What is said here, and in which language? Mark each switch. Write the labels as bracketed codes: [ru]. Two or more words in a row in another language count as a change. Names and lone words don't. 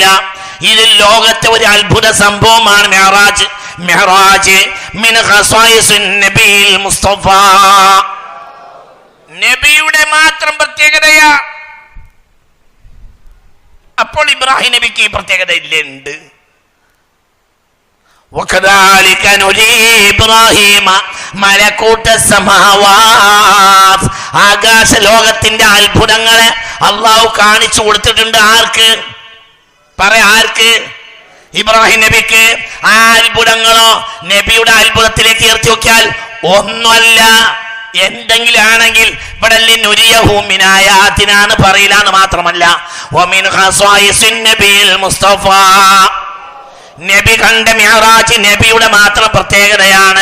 [ml] ഇത് ലോകത്തെ ഒരു അത്ഭുത സംഭവമാണ് മെഹ്റാജ്. [ar] معراج من خصائص النبي المصطفى, [ml] നബിയുടെ മാത്രം പ്രത്യേകതയാ. അപ്പോൾ ഇബ്രാഹിം നബിക്ക് ഈ പ്രത്യേകത ഇല്ലുണ്ട്. [ar] وكذلك نري إبراهيم ملكوت السماوات. [ml] ആകാശ ലോകത്തിന്റെ അത്ഭുതങ്ങളെ അള്ളാഹു കാണിച്ചു കൊടുത്തിട്ടുണ്ട്. ആർക്ക്? ആർക്ക്? ഇബ്രാഹിം നബിക്ക്. ആ അത്ഭുതങ്ങളോ നബിയുടെ അത്ഭുതത്തിലേക്ക് ഉയർത്തി നോക്കിയാൽ ഒന്നുമല്ല. എന്തെങ്കിലും ആണെങ്കിൽ ഇവിടെ നുരിയഹൂമിനായാത്തിനാണ് പറയില്ലാന്ന് മാത്രമല്ല, [ar] ومن خصائص النبي المصطفى, [ml] നബി കണ്ട മെഹ്റാജ് നബിയുടെ മാത്രം പ്രത്യേകതയാണ്.